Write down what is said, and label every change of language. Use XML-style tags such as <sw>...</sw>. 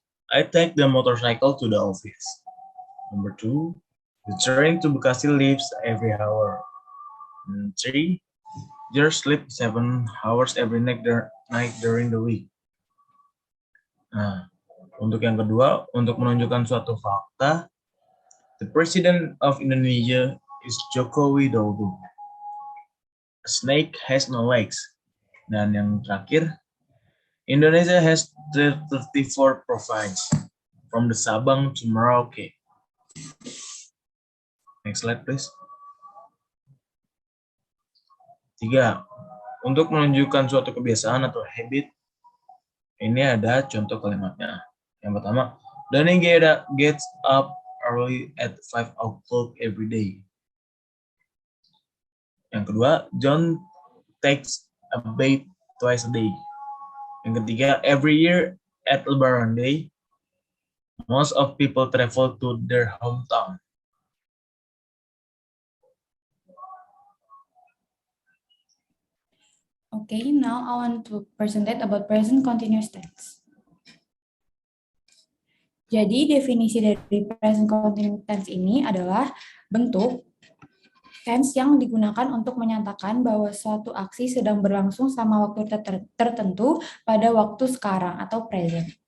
<en>I take the motorcycle to the office. Number two, the train to Bekasi leaves every hour. And three, you sleep 7 hours every night during the week.</en> <id>Nah, untuk yang kedua, untuk menunjukkan suatu fakta,</id> <en>the President of Indonesia is Joko Widodo. A snake has no legs.</en> <id>Dan yang terakhir,</id> <en>Indonesia has 34 provinces, from the Sabang to Merauke. Next slide, please. 3.</en> <id>Untuk menunjukkan suatu kebiasaan atau habit, ini ada contoh kalimatnya. Yang pertama,</id> <en>Donny gets up early at 5 o'clock every day.</en> <id>Yang kedua,</id> <en>John takes a bath twice a day.</en> <id>Yang ketiga,</id> <en>every year at Lebaran Day, most of people travel to their hometown. Okay, now I want to present about present continuous tense.</en> <id>Jadi definisi dari present continuous tense ini adalah bentuk tense yang digunakan untuk menyatakan bahwa suatu aksi sedang berlangsung selama waktu tertentu pada waktu sekarang atau present.</id>